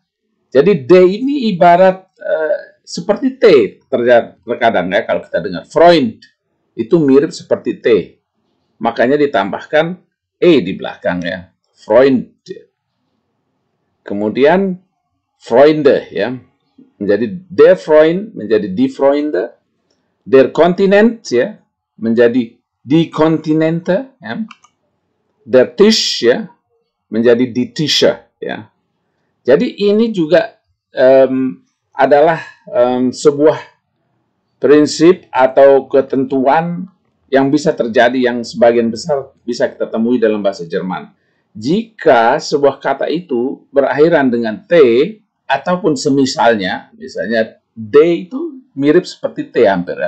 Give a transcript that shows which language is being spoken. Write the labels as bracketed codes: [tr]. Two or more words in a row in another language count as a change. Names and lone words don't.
[id] Jadi D ini ibarat seperti T terkadang ya, kalau kita dengar Freund itu mirip seperti T. Makanya ditambahkan E di belakangnya. Freund. Kemudian Freunde ya, menjadi [de] der Freund, [id] menjadi [de] die Freunde. Der Kontinent [id] ya, menjadi [de] die Kontinente [id] ya. [de] Der Tisch [id] ya, menjadi [de] die Tische [id] ya. Jadi ini juga adalah sebuah prinsip atau ketentuan yang bisa terjadi, yang sebagian besar bisa kita temui dalam bahasa Jerman. Jika sebuah kata itu berakhiran dengan T ataupun semisalnya, misalnya D itu mirip seperti T hampir ya.